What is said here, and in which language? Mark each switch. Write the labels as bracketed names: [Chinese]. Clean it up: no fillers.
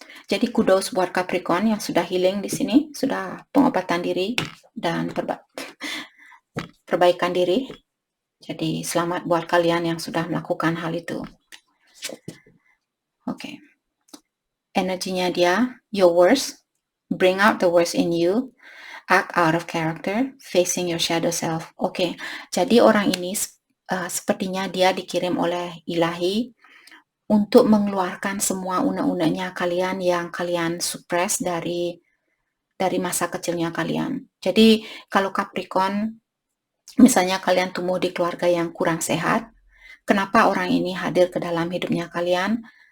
[Indonesian] Jadi kudos buat Capricorn yang sudah healing di sini, sudah pengobatan diri dan perbaikan diri. Jadi selamat buat kalian yang sudah melakukan hal itu. Oke. Energinya dia, [English] your worst, bring out the worst in you, act out of character, facing your shadow self. [Indonesian] Oke, jadi orang ini sepertinya dia dikirim oleh ilahi untuk mengeluarkan semua unek-uneknya kalian yang kalian suppress dari masa kecilnya kalian. Jadi kalau Capricorn, misalnya kalian tumbuh di keluarga yang kurang sehat, kenapa orang ini hadir ke dalam hidupnya kalian?